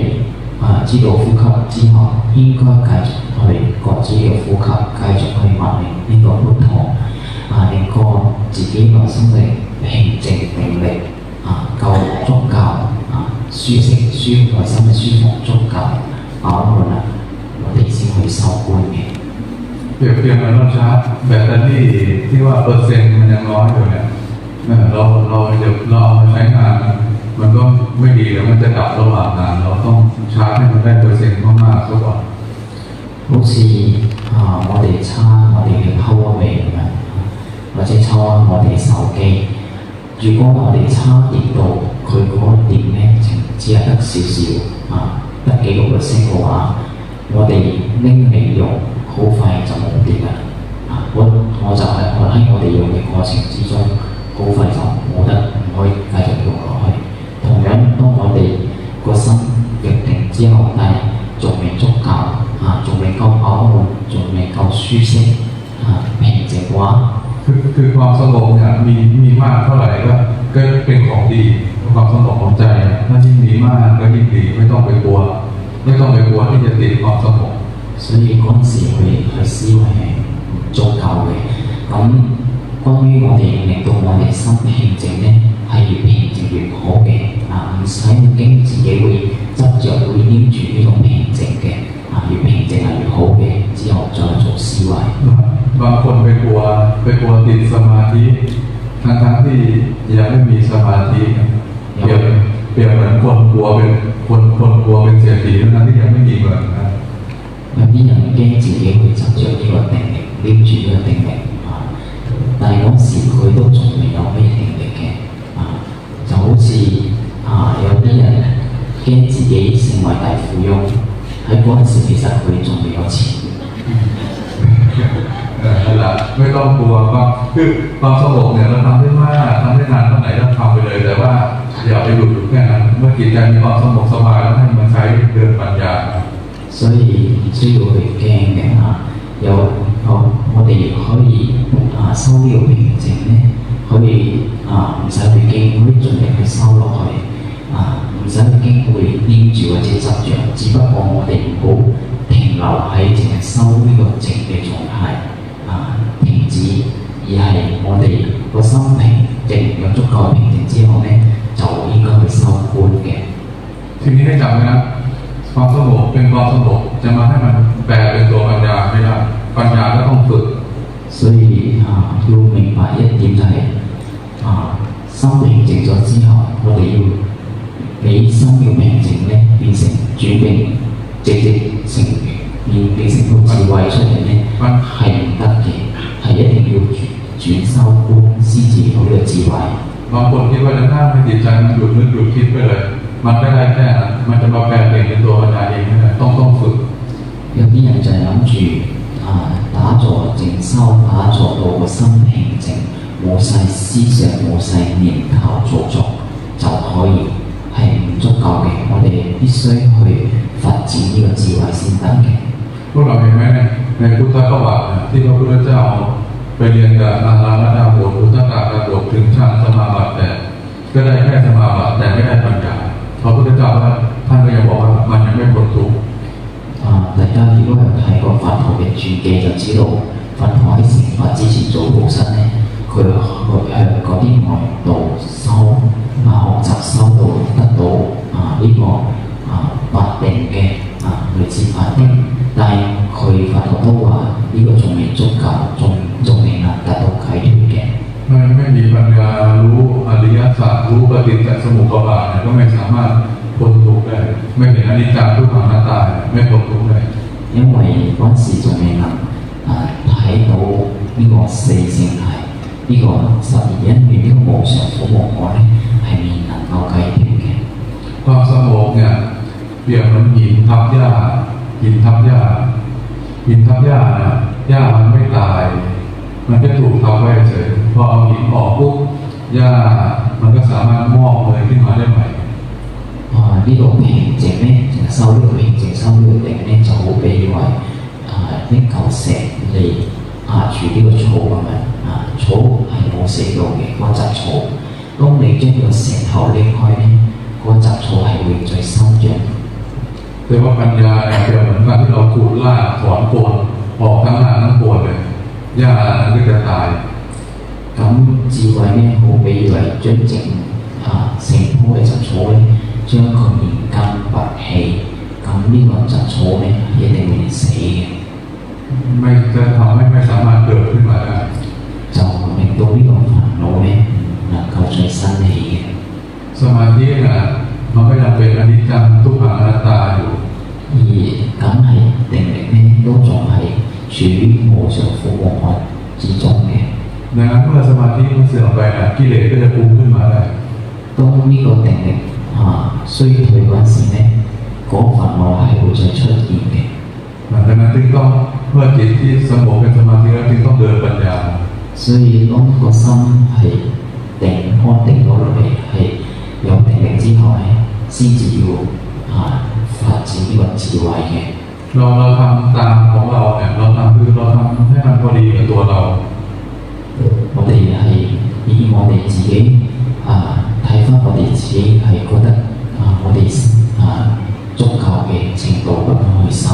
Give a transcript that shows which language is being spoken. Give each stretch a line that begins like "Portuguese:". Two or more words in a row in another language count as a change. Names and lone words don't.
Cantonese: 知道呼吸之後，應該繼續去覺知嘅呼吸，繼續去默念呢個พุทโธ令個自己內心嘅平靜定力夠足夠舒適內心嘅舒服足夠飽滿啦，我哋先去修觀嘅。
Thai: เปรียบเทียบกับรถชาร์จแบตเตอรี่ที่ว่าเปอร์เซ็นต์มันยังน้อยอยู่เนี่ยเราเอามาใช้งานมันก็ไม่ดีแล้วมันจะดับระหว่างงานเราต้องชาร์จให้มันได้เปอร์เซ็นต์มากๆซะก่อน
Cantonese: 好似我哋叉我哋嘅
English: power bank
Cantonese: 咁樣，或者叉我哋手機。如果我哋叉電到佢嗰個電咧，只係得少少得幾個 percent 嘅話，我哋拎嚟用，好快就冇電啦。我就係喺我哋用嘅過程之中，好快就冇得唔可以繼續用落去。同樣，當我哋個心入定之後，但係仲未足夠仲未夠飽滿，仲未夠舒適平靜嘅話，
Thai: คือความสงบเนี่ยมีมากเท่าไหร่ก็เป็นของดีความสงบของใจถ้ายิ่งมีมากก็ยิ่งดีไม่ต้องไปกลัวที่จะติดความสงบ
Cantonese: 所以嗰陣時去思維係唔足夠嘅。咁關於我哋令到我哋心平靜咧，係越平靜越好嘅唔使驚自己會執着會黏住呢種平靜嘅越平靜係越好嘅，之後再做思維。
Thai: บางคนไปกลัวติดสมาธิทั้งที่ยังไม่มีสมาธิเปรียบเหมือนคนกลัวเป็นเศรษฐีทั้งที่ยังไม่มีเงิน
Cantonese: 有啲人驚自己會執着呢個定力，黏住呢個定力但係嗰時佢都仲未有咩定力嘅就好似有啲人驚自己成為大富翁，喺嗰陣時其實佢仲未有錢。
Thai: นั่นแหละไม่ต้องกลัวคือความสงบเนี่ยเราทำได้มากทำได้นานเท่าไหร่ก็ทำไปเลยแต่ว่าอย่าไปหยุดอยู่แค่นั้นเมื่อจิตใจมีความสงบสบายแล้วให้มันใช้เดินปัญญา
Cantonese: 所以唔需要去驚嘅我哋可以收呢個平靜咧，可以唔使去驚，可以盡力去收落去唔使去驚會黏住或者執着，只不過我哋唔好停留喺淨係收呢個靜嘅狀態止，而係我哋個心平靜有足夠平靜之後咧，就應該去收觀嘅。
Thai: ทีนี้ให้จำไว้นะความสงบเป็นความสงบจะมาให้มันแปลเป็นตัวปัญญาไม่ได้ปัญญาก็ต้องฝึก
Cantonese: 所以要明白一點就係心平靜咗之後，我哋要俾心要平靜咧，變成轉變直接成變成個智慧出嚟咧，係唔得嘅，係一定要轉修觀先至有呢個智慧。
Thai: บางคนคิดว่าจะนั่งให้จิตใจมันหยุดนึกหยุดคิดไปเลยมันไม่ได้แค่นั้นมันจะมาแปลเป็นตัวปัญญาเองไม่ได้ต้องฝึก
Cantonese: 有啲人就係諗住打坐靜修，打坐到個心平靜，冇晒思想，冇晒念頭造作就可以，係唔足夠嘅。我哋必須去發展呢個智慧先得嘅。
Thai: พวกเราเห็นไหมในพุทธประวัติที่พระพุทธเจ้าไปเรียนกับนาราดาบทพุทธกาลดกถึงฌานสมาบัติแต่ก็ได้แค่สมาบัติแต่ไม่ได้ปัญญาพระพุทธเจ้าว่าท่านก็ยังบอกว่ามันยังไม่พ้นทุกข์
Cantonese: 大家如果有睇過佛陀嘅傳記就知道，佛陀喺成佛之前做菩薩咧，佢向嗰啲外道修學習修到得到呢個八定嘅類似八定，但係佢佛陀都話呢個仲未足夠，仲未能達到解脫嘅。
Thai: ไม่มีปัญญารู้อริยสัจรู้ปฏิจจสมุปบาทก็ไม่สามารถพ้นทุกข์ได้ไม่เห็นอนิจจังทุกขังอนัตตาไม่พ้นทุกข์ได้
Cantonese: 因為嗰時仲未能睇到呢個四聖諦，呢個十二因緣呢個無常苦無我咧係未能夠解決嘅。
Thai: ความสงบเนี่ยเปรียบเหมือนหินทับหญ้าหินทับหญ้าหินทับหญ้านะหญ้ามันไม่ตายมันก็ถูกทับไว้เฉยพอเอาหินออกปุ๊บหญ้ามันก็สามารถงอกเลยขึ้นมาได้ใหม่
Cantonese: 呢個平靜咧，收呢個平靜，收呢個定咧，就好比為拎嚿石嚟住呢個草咁樣草係冇死到嘅嗰雜草，當你將呢個石頭拎開咧，嗰雜草係會再生長。
Thai: แต่ว่าปัญญาเนี่ยเปรียบเหมือนการที่เราขูดรากถอนโคนออกทั้งรากทั้งโคนเลยหญ้ามันก็จะตาย
Cantonese: 咁智慧咧，好比為將成棵嘅雜草咧。將佢連根拔起，咁呢個雜草咧一定會死嘅。
Thai: ไม่จะทำให้ไม่สามารถเกิดขึ้นมาได้
Cantonese: 就令到呢個煩惱咧能夠再生起嘅。
Thai: สมาธิน่ะมันก็ยังเป็นอนิจจังทุกขังอนัตตาอยู่
Cantonese: 而咁係定力咧都仲係處於無常苦無我之中嘅。
Thai: ดังนั้นเมื่อสมาธิมันเสื่อมไปนะกิเลสก็จะปรุงขึ้นมาได้
Cantonese: 當呢個定力衰退嗰陣時咧，嗰煩惱係會再出現嘅。
Thai: ดังนั้นจึงต้องเมื่อจิตที่สงบเป็นสมาธิแล้วจึงต้องเดินปัญญา
Cantonese: 所以當個心係定安定咗落嚟，係有定力之後咧，先至要發展呢個智慧嘅。
Thai: เราทำตามของเราเนี่ยเราทำคือเราทำให้มันพอดีกับตัวเรา
Cantonese: 我哋係以我哋自己睇翻我哋自己係覺得我哋足夠嘅程度咁樣去修。